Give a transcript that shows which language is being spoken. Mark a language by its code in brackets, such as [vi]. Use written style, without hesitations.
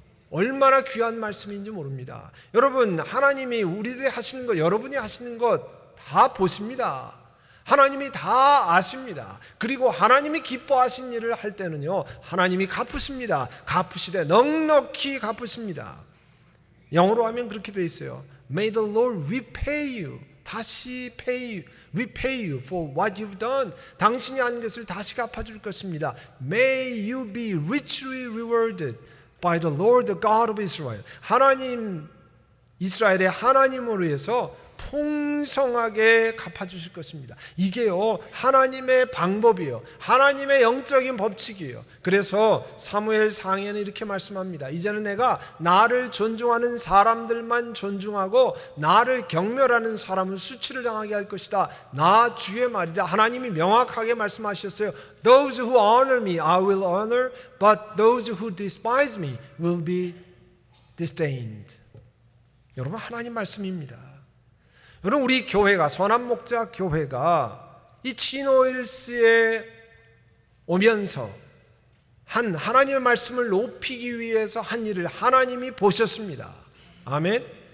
[ko] 얼마나 귀한 말씀인지 모릅니다. 여러분, 하나님이 우리들이 하시는 것, 여러분이 하시는 것 다 보십니다. 하나님이 다 아십니다. 그리고 하나님이 기뻐하신 일을 할 때는요, 하나님이 갚으십니다. 갚으시되 넉넉히 갚으십니다. 영어로 하면 그렇게 돼 있어요. [en] May the Lord repay you. [ko] 다시 [en] repay you for what you've done. [ko] 당신이 한 것을 다시 갚아줄 것입니다. [en] May you be richly rewarded by the Lord, the God of Israel. [ko] 하나님, 이스라엘의 하나님으로 해서 풍성하게 갚아주실 것입니다. 이게요, 하나님의 방법이에요. 하나님의 영적인 법칙이에요. 그래서 사무엘 상에는 이렇게 말씀합니다. 이제는 내가 나를 존중하는 사람들만 존중하고 나를 경멸하는 사람은 수치를 당하게 할 것이다. 나 주의 말이다. 하나님이 명확하게 말씀하셨어요. [en] Those who honor me I will honor, but those who despise me will be disdained. [ko] 여러분, 하나님 말씀입니다. 여러분, 우리 교회가, 선한목자 교회가 이 치노일스에 오면서 한 하나님의 말씀을 높이기 위해서 한 일을 하나님이 보셨습니다. 아멘.